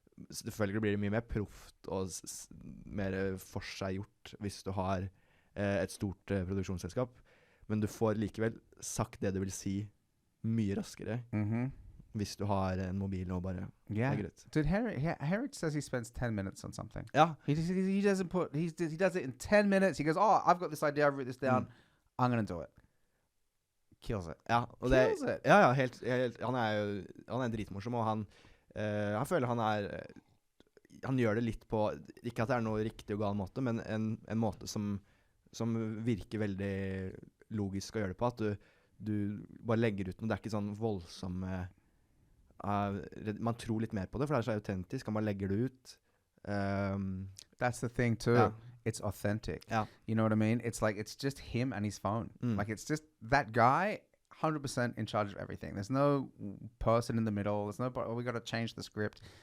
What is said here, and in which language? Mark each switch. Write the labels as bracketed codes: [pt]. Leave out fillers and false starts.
[no] Selvfølgelig blir det mye mer proft og mer forseggjort hvis du har et stort produksjonsselskap, men du får likevel sagt det du vil si mye raskere hvis du har en mobil og bare legger ut. [en] Dude, Herrick says he spends 10 minutes on something. [no] Ja. [en] He does it in 10 minutes. He goes, oh, I've got this idea, I've written this down. I'm going to do it. Kills it. [no] Ja, og [en] Kills it. [no] Ja, helt, han er dritmorsom, og han føler han gjør det litt på, ikke at det er noe riktig og gal måte, men en måte som virker veldig logisk å gjøre det på, at du bare legger ut noe, det er ikke sånn voldsomme, man tror litt mer på det, for det er så autentisk, man bare legger det ut. [en] That's the thing too. Yeah. It's authentic. Yeah. You know what I mean? It's like, it's just him and his phone. Like, it's just that guy 100% in charge of everything. There's no person in the middle. There's no, we got to change the script.